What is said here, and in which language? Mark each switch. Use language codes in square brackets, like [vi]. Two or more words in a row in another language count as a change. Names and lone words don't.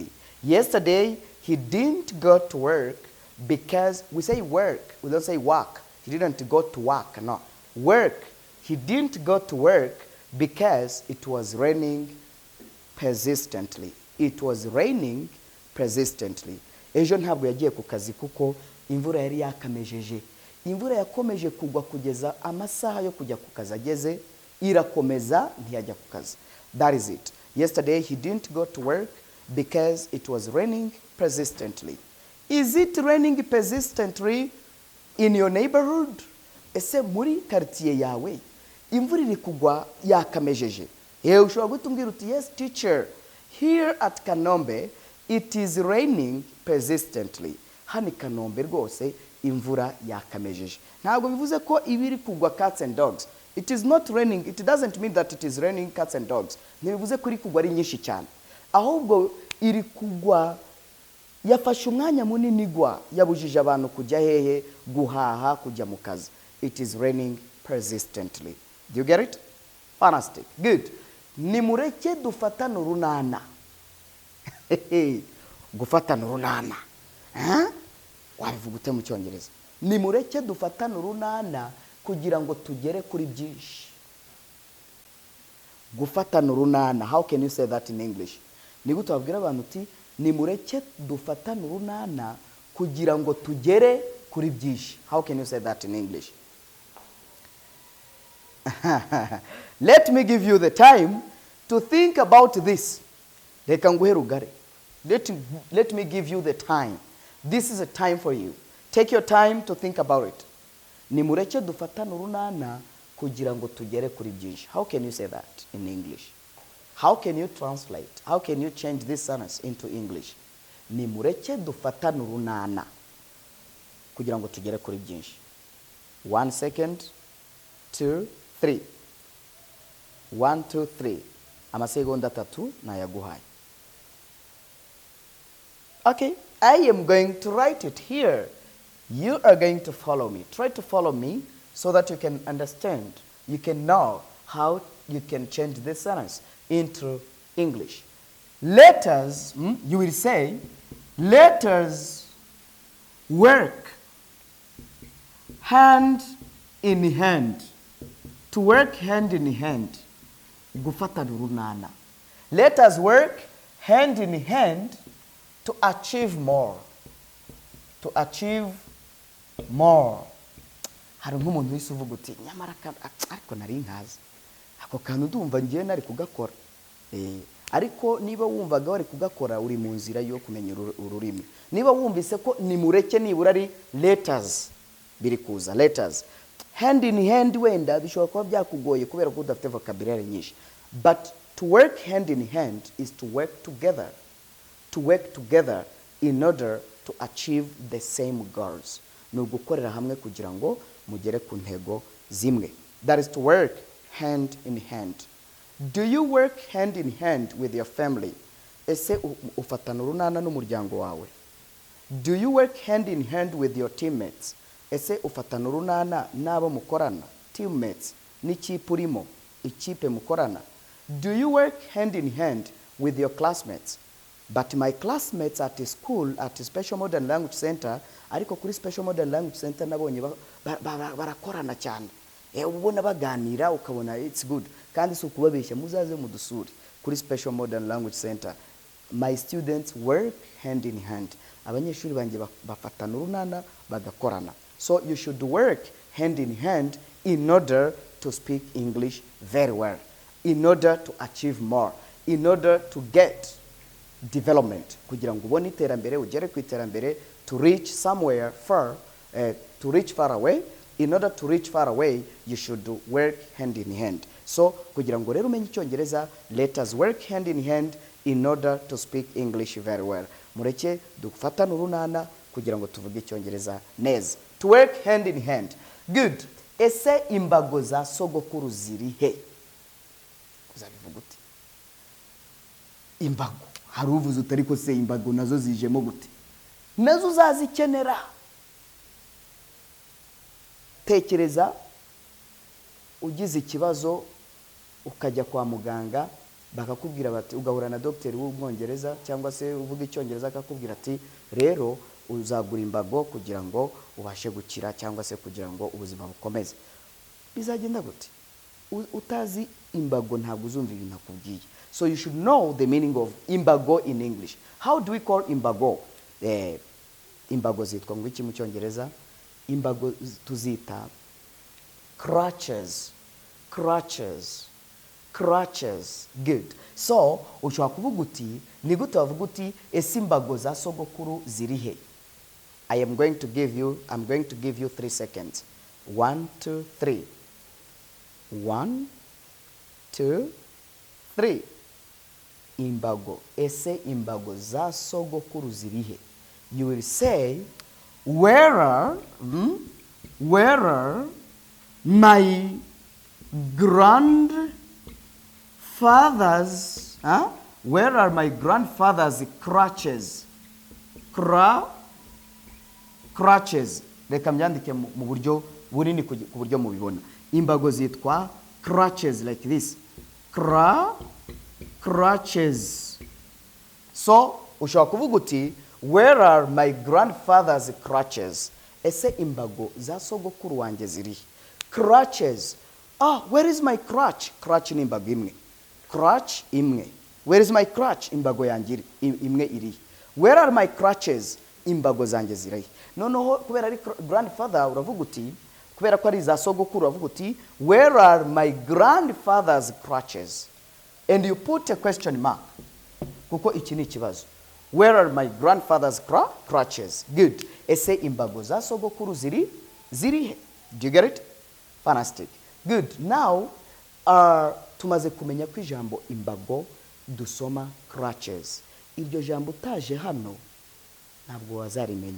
[en] Yesterday he didn't go to work because we say work, we don't say work. He didn't go to work, no. Work. He didn't go to work because it was raining persistently. It was raining persistently. [rw] Ejo ntabwo yagiye ku kazi kuko imvura yari yakamejeje. Imvura yakomeje kugwa kugeza amasaha yo kujya ku kazi ageze, irakomeza ntiyajya ku kazi. [en] That is it. Yesterday he didn't go to work because it was raining persistently. Is it raining persistently in your neighborhood? [rw] Ese muri quartier yawe imvura iri kugwa yakamejeje? Ushobora gutumbwira uti [en] yes teacher, here at Kanombe it is raining persistently. [rw] Hani Kanombe rwose imvura yakamejeje. Ntabwo bivuze ko ibiri kugwa [en] cats and dogs. It is not raining. It doesn't mean that it is raining cats and dogs. [rw] Ntibivuze ko iri kugwa ari nyinshi cyane. Ahubwo iri kugwa yafashe umwanya munini igwa, yabujije abantu kujya hehe, guhaha, kujya mu kazi. [en] It is raining persistently. Do you get it? Fantastic. Good. [rw] Nimureke dufatane urunana. Gufatana urunana. Wabivuga ute mu Cyongereza? Nimureke dufatane urunana kugira ngo tugere kuri byinshi. Gufatana urunana. [en] How can you say that in English? [rw] Ni gute wabwira abantu uti nimureke dufatane urunana kugira ngo tugere kuri byinshi. [en] How can you say that in English? Let me give you the time to think about this. [rw] Reka nguhe rugari. [en] Let me give you the time. This is a time for you. Take your time to think about it. [rw] Nimureke dufatane urunana kugira ngo tugere kuri byinshi. [en] How can you say that in English? How can you translate? How can you change this sentence into English? [rw] Nimureke dufatane urunana kugira ngo tugere kuri byinshi. [en] 1 second, 2, 3. 1, 2, 3. [rw] Amasegonda 3 nayaguhaye. [en] Okay, I am going to write it here. You are going to follow me. Try to follow me so that you can understand. You can know how you can change this sentence into English. Let us, you will say, let us work hand in hand. To work hand in hand. [rw] Gufatana urunana. [en] Let us work hand in hand to achieve more. To achieve more. [rw] Hari nk'umuntu wese uvuga uti nyamara ariko nari nkazi. Ako kantu ndumva ngiye nari kugakora. Ariko niba wumvaga wari kugakora uri mu nzira yo kumenya ururimi. Niba wumvise ko nimureke nibura ari letters biri kuza letters. [en] Hand in hand [rw] wenda bishobora kuba byakugoye kubera ko udafite vocabulary nyinshi. [en] But to work hand in hand is to work together. To work together in order to achieve the same goals. [rw] Ni ugukorera hamwe kugira ngo mugere ku ntego zimwe. [en] That is to work hand in hand. Do you work hand in hand with your family? [rw] Ese ufatana urunana n'umuryango wawe? [en] Do you work hand in hand with your teammates? [rw] Ese ufatana urunana n'abo mukorana? Teammates n'ikipe urimo, ikipe mukorana. [en] Do you work hand in hand with your classmates? But my classmates at school at Special Modern Language Center, [rw] ariko kuri Special Modern Language Center nabonye barakorana cyane. Ubona baganira ukabona [en] it's good. [rw] Kandi si ukubabeshya muzaze mudusuri kuri Special Modern Language Center. [en] My students work hand in hand. [rw] Abanyeshuri banje bafatana urunana bagakorana. [en] So you should work hand in hand in order to speak English very well, in order to achieve more, in order to get development, [rw] kugira ngo ubone iterambere, ugere ku iterambere, [en] to reach somewhere far, to reach far away. In order to reach far away, you should work hand in hand. [rw] So kugira ngo rero umenye Icyongereza, [en] let us work hand in hand in order to speak English very well. [rw] Mureke dufatane urunana kugira ngo tuvuge Icyongereza neza. [en] To work hand in hand. Good. [rw] Ese imbago za sogokuru ziri he? Uzabivuga uti? Imbago. Hari uvuze utari ko se imbago nazo zijemo gute? Nazo uzazikenera. Tekereza ugize ikibazo ukajya kwa muganga bakakubwira bati ugahura na doctor w'Ubwongereza cyangwa se uvuga Icyongereza akakubwira ati rero uzagura imbago kugira ngo ubashe gukira cyangwa se kugira ngo ubuzima bukomeze. Bizagenda gute? Utazi imbago ntabwo uzumva ibintu akubwiye. [en] So you should know the meaning of imbago in English. How do we call imbago? [rw] imbago zitwa ngo iki mu cyongereza? Imbago tuzita crutches. [en] Crutches. Crutches. Good. [rw] So ushobora kuvuga uti ni gute wavuga uti ese imbago za sogokuru ziri he? [en] I'm going to give you 3 seconds. 1 2 3. 1 2 3. [rw] Imbago. Ese imbago za sogokuru ziri he? [en] You will say, where are my grandfather's where are my grandfather's crutches? Crutches. [rw] Reka mbyandike mu buryo bunini ku buryo mubibona. Imbago zitwa [en] crutches, like this. Crutches. [rw] So ushobora kuvuga uti, [en] where are my grandfather's crutches? [rw] Ese imbago za sogokuru wanjye ziri? [en] Crutches. Where is my crutch? [rw] Crutch ni imbago imwe. Crutch imwe. [en] Where is my crutch? [rw] Imbago yanjye imwe iri. [en] Where are my crutches? [rw] Imbago zanjye ziri. Noneho kubera ari grandfather uravuga uti, kubera ko ari za sogokuru uravuga uti, [en] where are my grandfather's crutches? And you put a question mark. [rw] Kuko iki ni ikibazo. [en] Where are my grandfather's crutches? Good. [rw] Ese imbago za sogokuru ziri he? [en] Do you get it? Fantastic. Good. Now, [rw] tumaze kumenya ko ijambo imbago dusoma crutches. Iryo jambo utaje hano ntabwo wazarimenya.